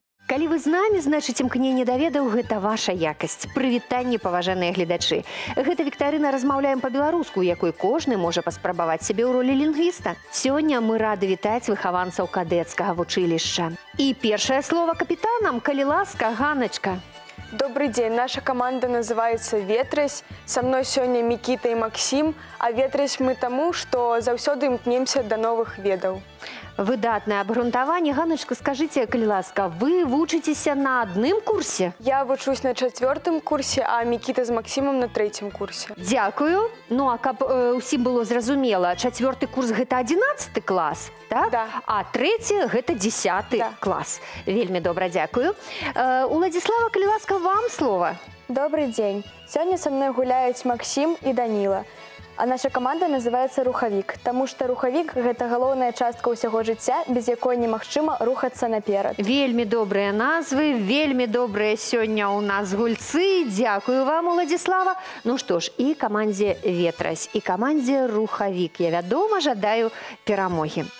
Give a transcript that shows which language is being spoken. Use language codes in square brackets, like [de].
[be] Калі вы з намі, значыць, імкненне да ведаў – гэта ваша якасць. Прывітанне, паважаныя гледачы. Гэта віктарына «Размаўляем па-беларуску», у якой кожны можа паспрабаваць сябе ў ролі лінгвіста. Сёння мы рады вітаць выхаванцаў кадэцкага вучылішча. І першае слово капітанам, калі ласка, Ганначка. [ru] Добрый день, наша команда называется «Ветрась». Со мной сегодня Микита и Максим. [be] А «Ветрась» мы тому, что заўсёды імкнемся до новых ведаў. Выдатнае абгрунтаванне. Ганначка, [ru] скажите, [be] калі ласка, вы вучыцеся на адным курсе? Я вучусь на 4-м курсе, а Микита с Максимом на 3-м курсе. Дзякую. Ну, а каб усім было зразумела, 4-й курс – гэта 11-й клас, так? [ru] Да. [be] А 3-й – гэта 10-й клас. Вельмі добра, дзякую. Уладзіслава, калі ласка, вам слово. [ru] Добрый день. Сегодня со мной гуляют Максим и Данила. А наша команда называется «Рухавік», потому что [be] рухавік – гэта галоўная частка ўсяго жыцця, без якой немагчыма рухацца наперад. Вельмі добрыя назвы, вельмі добрыя сёння ў нас гульцы. Дзякую вам, Уладзіслава. Ну што ж, і камандзе «Ветрась», і камандзе «Рухавік» я, вядома, жадаю перамогі.